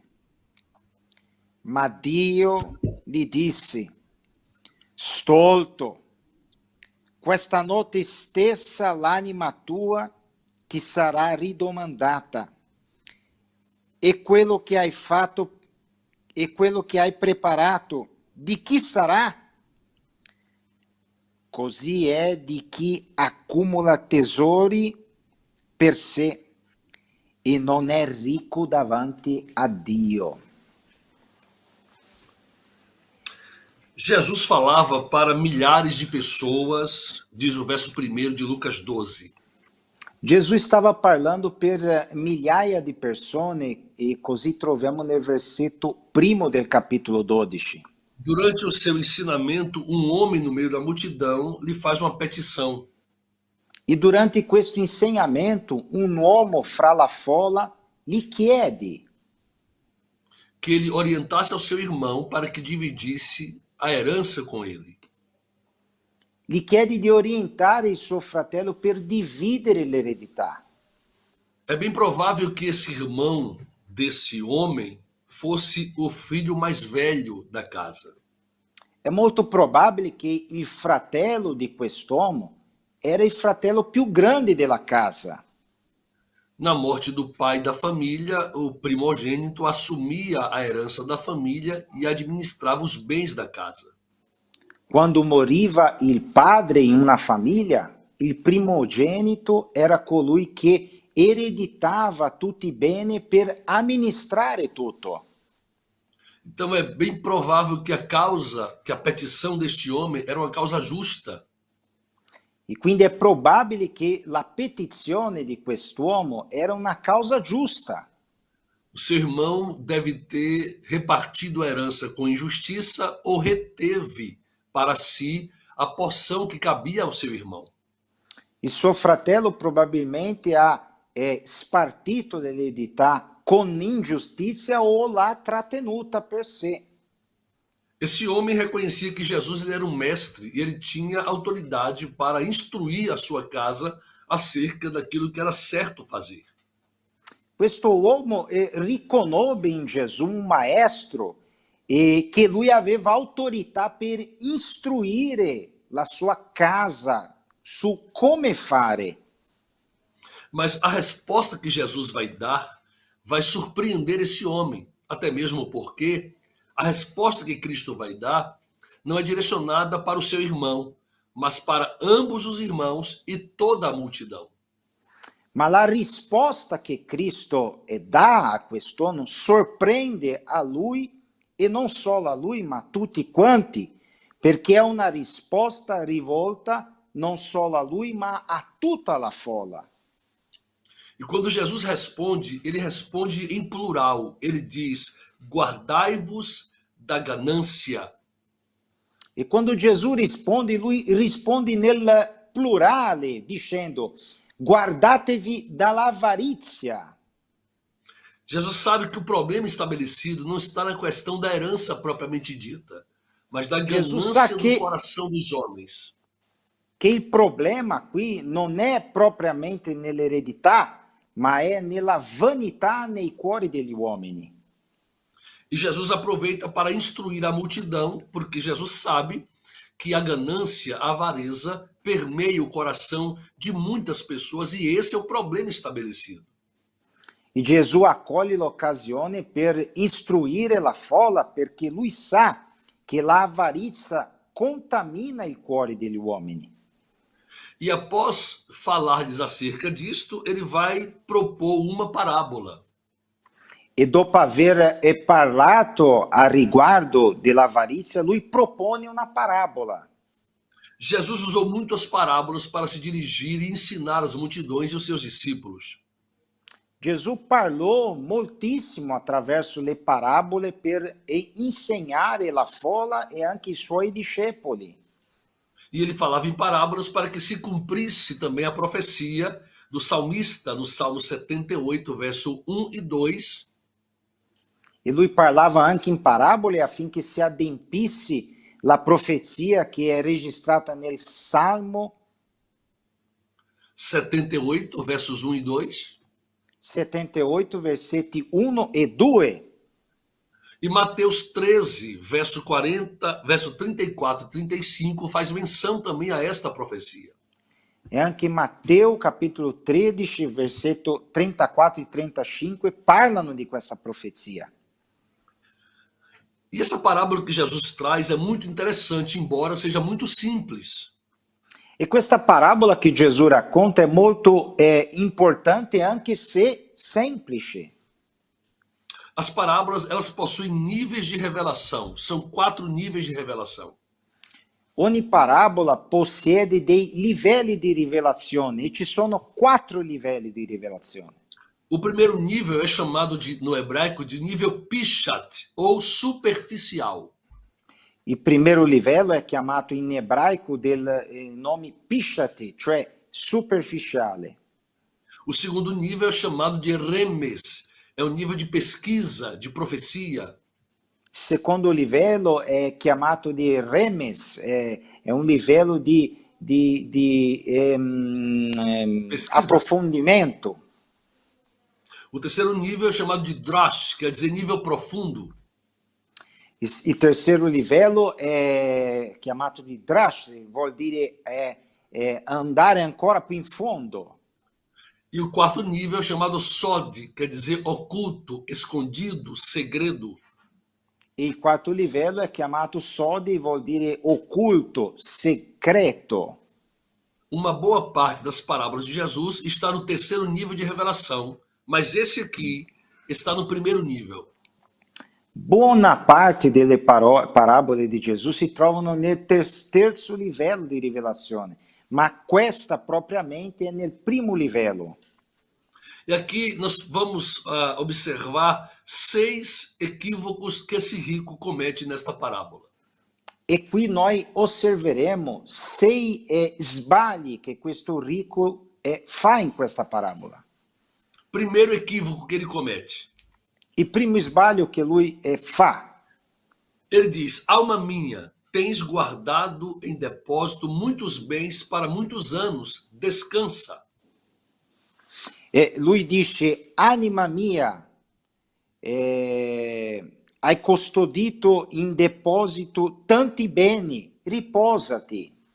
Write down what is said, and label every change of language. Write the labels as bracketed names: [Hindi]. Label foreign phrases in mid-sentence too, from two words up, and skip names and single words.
[Italian] Ma Dio gli disse: Stolto, questa notte stessa l'anima tua ti sarà ridomandata, e quello che hai fatto e quello che hai preparato, di chi sarà? Così è di chi accumula tesori per sé e non è ricco davanti a Dio. [Portuguese] Jesus falava para milhares de pessoas, diz o verso 1 de Lucas 12. [Italian] Gesù stava parlando per migliaia di persone e così troviamo nel versetto primo del capitolo 12. [Portuguese] Durante o seu ensinamento, um homem no meio da multidão lhe faz uma petição. [Italian] E durante questo insegnamento, un uomo fra la folla gli chiede [Portuguese] Que ele orientasse ao seu irmão para que dividisse a herança com ele. [Italian] Gli chiede di orientare il suo fratello per dividere l'eredità. [Portuguese] É bem provável que esse irmão desse homem fosse o filho mais velho da casa. [Italian] È molto probabile che il fratello di quest'uomo era il fratello più grande della casa. [Portuguese] Na morte do pai da família, o primogênito assumia a herança da família e administrava os bens da casa. [Italian] Quando moriva il padre in una famiglia, il primogenito era colui che ereditava tutti i beni per amministrare tutto. [Portuguese] Então é bem provável que a petição deste homem era uma causa justa. [Italian] E quindi è probabile che la petizione di quest'uomo era una causa giusta. [Portuguese] O seu irmão deve ter repartido a herança com injustiça ou reteve para si a porção que cabia ao seu irmão. [Italian] Il suo fratello probabilmente ha spartito l'eredità con ingiustizia o l'ha trattenuta per sé. [Portuguese] Esse homem reconhecia que Jesus ele era um mestre e ele tinha autoridade para instruir a sua casa acerca daquilo que era certo fazer. [Italian] Questo uomo riconobbe in Gesù un maestro e che lui aveva autorità per istruire la sua casa su come fare. [Portuguese] Mas a resposta que Jesus vai dar vai surpreender esse homem, até mesmo porque a resposta que Cristo vai dar não é direcionada para o seu irmão, mas para ambos os irmãos e toda a multidão. [Italian] Ma la risposta che Cristo dà a quest'uomo sorprende a lui e non solo a lui, ma tutti quanti, perché è una risposta rivolta non solo a lui, ma a tutta la folla. [Portuguese] E quando Jesus responde, ele responde em plural. Ele diz: guardai-vos da ganância. [Italian] E quando Gesù risponde, lui risponde nel plurale, dicendo: guardatevi dall'avarizia. [Portuguese] Jesus sabe que o problema estabelecido não está na questão da herança propriamente dita, mas da ganância no coração dos homens. [Italian] Che il problema qui non è propriamente nell'eredità, ma è nella vanità nei cuori degli uomini. [Portuguese] E Jesus aproveita para instruir a multidão, porque Jesus sabe que a ganância, a avareza, permeia o coração de muitas pessoas e esse é o problema estabelecido. [Italian] E Gesù accoglie l'occasione per istruire la folla perché lui sa che l'avarizia contamina il cuore degli uomini. [Portuguese] E após falar-lhes acerca disto, ele vai propor uma parábola. [Italian] E dopo aver parlato a riguardo dell'avarizia, lui propone una parabola. [Portuguese] Jesus usou muitas parábolas para se dirigir e ensinar as multidões e os seus discípulos. [Italian] Gesù parlò moltissimo attraverso le parabole per insegnare la folla e anche i suoi discepoli. [Portuguese] E ele falava em parábolas para que se cumprisse também a profecia do salmista no Salmo 78, verso 1 e 2. [Italian] E lui parlava anche in parabole affinché si adempisse la profezia che è registrata nel Salmo [Portuguese] 78, versos 1 e 2. [Italian] 78, versetti 1 e 2. [Portuguese] E Mateus 13, verso 40, verso 34 e 35 faz menção também a esta profecia. [Italian] E anche Matteo capitolo 13, versetto 34 e 35 parlano di questa profezia. [Portuguese] E essa parábola que Jesus traz é muito interessante, embora seja muito simples. [Italian] E questa parabola che Gesù racconta è molto importante anche se semplice. [Portuguese] As parábolas, elas possuem níveis de revelação. São 4 níveis de revelação. [Italian] Ogni parabola possiede dei livelli di rivelazione e ci sono 4 livelli di rivelazione. [Portuguese] O primeiro nível é chamado no hebraico de nível pishat, ou superficial. [Italian] Il primo livello è chiamato in ebraico del nome pishat, cioè superficiale. [Portuguese] O segundo nível é chamado de remes, é um nível de pesquisa, de profecia. [Italian] Secondo livello è chiamato di remes, è un livello di approfondimento. [Portuguese] O terceiro nível é chamado de drash, quer dizer nível profundo. [Italian] Il terzo livello è chiamato di drash, vuol dire andare ancora più in fondo. [Portuguese] E o quarto nível é chamado sod, quer dizer oculto, escondido, segredo. [Italian] E il quarto livello è chiamato sodi, vuol dire occulto, segreto. [Portuguese] Uma boa parte das parábolas de Jesus está no terceiro nível de revelação, mas esse aqui está no primeiro nível. [Italian] Buona parte delle parabole di Gesù si trovano nel terzo livello di rivelazione, ma questa propriamente è nel primo livello. [Portuguese] E aqui nós vamos observar 6 equívocos que esse rico comete nesta parábola. [Italian] E qui noi osserveremo 6 sbagli che questo ricco fa in questa parabola. [Portuguese] Primeiro equívoco que ele comete. [Italian] Il primo sbaglio che lui fa. [Portuguese] Ele diz: alma minha, tens guardado em depósito muitos bens para muitos anos, descansa. [Italian] Lui dice, anima mia, hai custodito in deposito tanti beni, riposati.